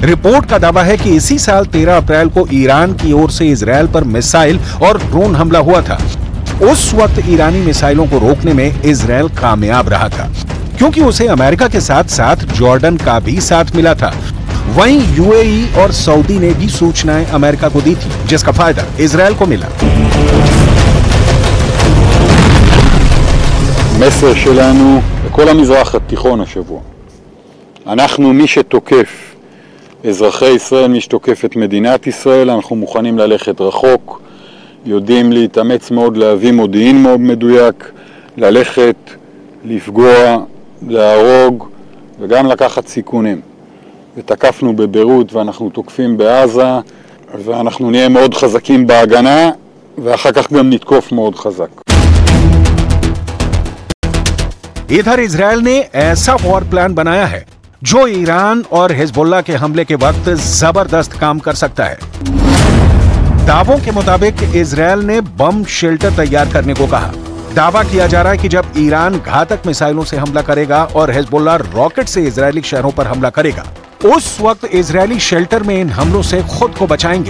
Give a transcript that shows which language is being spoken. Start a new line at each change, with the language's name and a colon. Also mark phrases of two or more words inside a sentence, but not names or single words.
Hindi: रिपोर्ट का दावा है कि इसी साल 13 अप्रैल को ईरान की ओर से इजराइल पर मिसाइल और ड्रोन हमला हुआ था। उस वक्त ईरानी मिसाइलों को रोकने में इजराइल कामयाब रहा था, क्योंकि उसे अमेरिका के साथ साथ जॉर्डन का भी साथ मिला था। वहीं यूएई और सऊदी ने भी सूचनाएं अमेरिका को दी थी, जिसका फायदा इजराइल को मिला।
Hebrew: המסר שלנו לכל המזרח התיכון השבוע, אנחנו מי שתוקף אזרחי ישראל, מי שתוקף את מדינת ישראל, אנחנו מוכנים ללכת רחוק, יודעים להתאמץ מאוד, להביא מודיעין מאוד מדויק, ללכת, לפגוע, להרוג וגם לקחת סיכונים. ותקפנו בביירות ואנחנו תוקפים בעזה, ואנחנו נהיה מאוד חזקים בהגנה ואחר כך גם נתקוף מאוד חזק.
Hindi: इधर इजराइल ने ऐसा
English: war plan
Hindi: बनाया है जो ईरान और हिजबुल्लाह के हमले के वक्त जबरदस्त काम कर सकता है। दावों के मुताबिक इजराइल ने
English: bomb shelter
Hindi: तैयार करने को कहा दावा किया जा रहा है कि जब ईरान घातक मिसाइलों से हमला करेगा और हिजबुल्लाह रॉकेट से इजरायली शहरों पर हमला करेगा, उस वक्त इजरायली शेल्टर में इन हमलों से खुद को बचाएंगे।